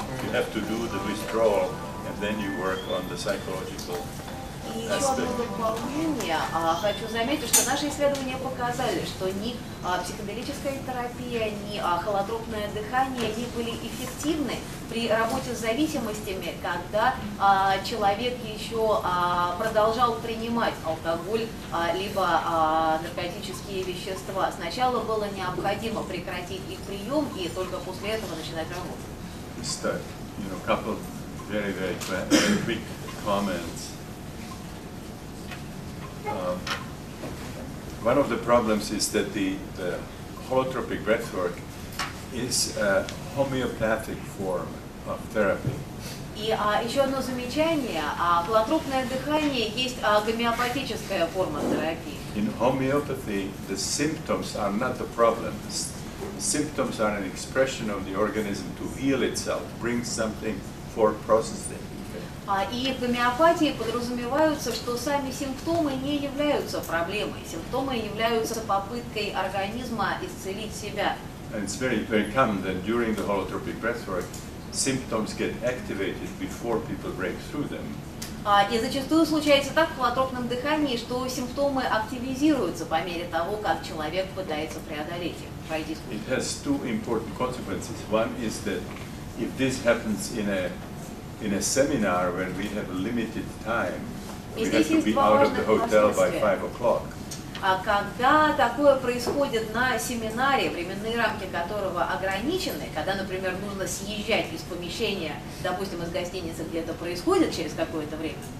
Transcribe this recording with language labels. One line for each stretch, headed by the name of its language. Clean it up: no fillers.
English: You have to do the withdrawal and then you work on the psychological
Russian: И еще одно дополнение. Хочу заметить, что наши исследования показали, что ни психоделическая терапия, ни холотропное дыхание не были эффективны при работе с зависимостями, когда человек еще продолжал принимать алкоголь либо наркотические вещества. Сначала было необходимо прекратить их прием и только после этого начинать работу.
English: Just couple very, very quick comments. One of the problems is that the holotropic breathwork is a homeopathic form of therapy.
Russian: И еще одно замечание. Холотропное дыхание есть гомеопатическая форма терапии.
English: In homeopathy, the symptoms are not the problems. The symptoms are an expression of the organism to heal itself, bring something for processing.
Russian: И в гомеопатии подразумеваются, что сами симптомы не являются проблемой. Симптомы являются попыткой организма исцелить себя.
English: And it's very, very common that during the holotropic breathwork, symptoms get activated before people break through them.
Russian: И зачастую случается так в холотропном дыхании, что симптомы активизируются по мере того, как человек пытается преодолеть их, пройти сквозь.
English: It has two important consequences. One is that if this happens in a seminar when we have a limited time, we have to be out of the hotel by 5 o'clock.
Russian: Когда такое происходит на семинаре, временные рамки которого ограничены, когда, например, нужно съезжать из помещения, допустим, из гостиницы, где это происходит через какое-то время,